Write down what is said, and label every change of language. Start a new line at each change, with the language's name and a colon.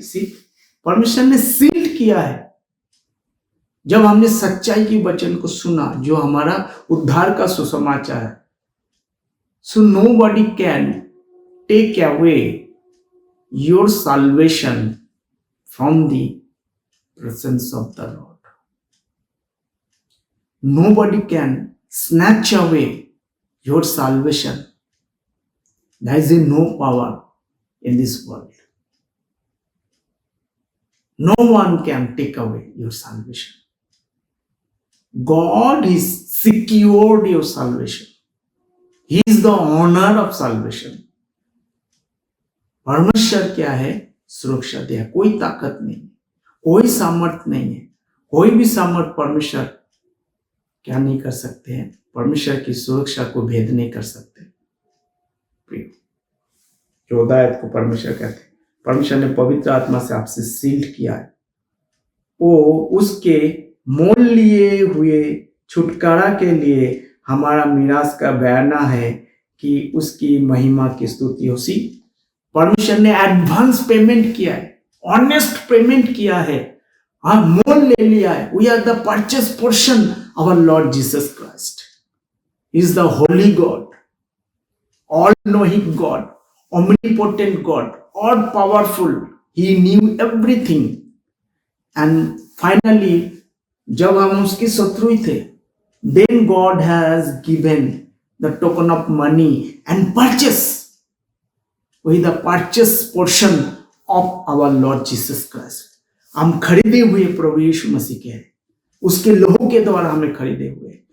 Hindi: सी, परमेश्वर ने सील किया है। जब हमने सच्चाई की वचन को सुना, जो हमारा उद्धार का सुसमाचार है,
English: so nobody can take away your salvation from the presence of the Lord. Nobody can snatch away your salvation. There is no power in this world. No one can take away your salvation. God has secured your salvation. He is the owner of salvation.
Hindi: परमेश्वर क्या है? सुरक्षा दिया। कोई ताकत नहीं है, कोई सामर्थ्य नहीं है, कोई भी सामर्थ्य परमेश्वर क्या नहीं कर सकते हैं, परमेश्वर की सुरक्षा को भेद नहीं कर सकते। 14 आयत को परमेश्वर कहते हैं, परमेश्वर ने पवित्र आत्मा से आपसे सील्ड किया है। वो उसके मोल लिए हुए छुटकारा के लिए हमारा मीरास का बयाना है कि उसकी महिमा की स्तुति हो। सी, परमेश्वर ने एडवांस पेमेंट किया है, ऑनेस्ट पेमेंट किया है, हाँ, मोल ले लिया है।
English: We are the purchase portion our Lord Jesus Christ is the holy God, all knowing God, omnipotent God, all powerful. He knew everything. And finally,
Hindi: जब हम उसके शत्रु थे,
English: then God has given the token of money and purchase with the purchase portion of our Lord Jesus Christ.
Hindi: हम खरीदे हुए प्रभु यीशु मसीह के हैं, उसके लहू के द्वारा हमें खरीदे हुए।